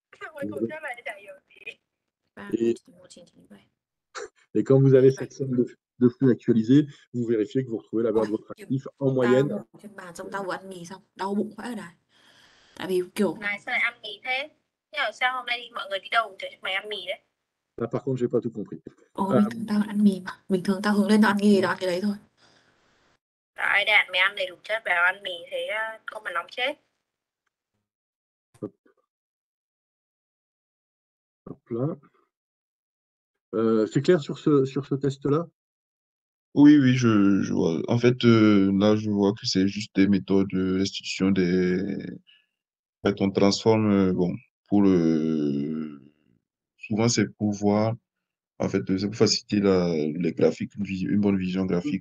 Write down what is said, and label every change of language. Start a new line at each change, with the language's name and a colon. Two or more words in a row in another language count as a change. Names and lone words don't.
French: Et quand vous avez cette somme de flux actualisés, vous vérifiez que vous retrouvez la valeur de votre actif en moyenne. Là, par contre, j'ai pas tout compris.
Vietnamese: Bình thường tao hướng lên tao ăn gì, tao ăn cái đấy thôi. Ai đạn mày ăn đầy đủ chất vào ăn mì thế không mà nóng chết.
French: Hop là. C'est clair sur ce test-là? Oui, oui, je vois. En fait, là, je vois que c'est juste des méthodes de restitution En fait, on transforme, bon, souvent c'est pour voir, en fait, c'est pour faciliter les graphiques, une bonne vision graphique.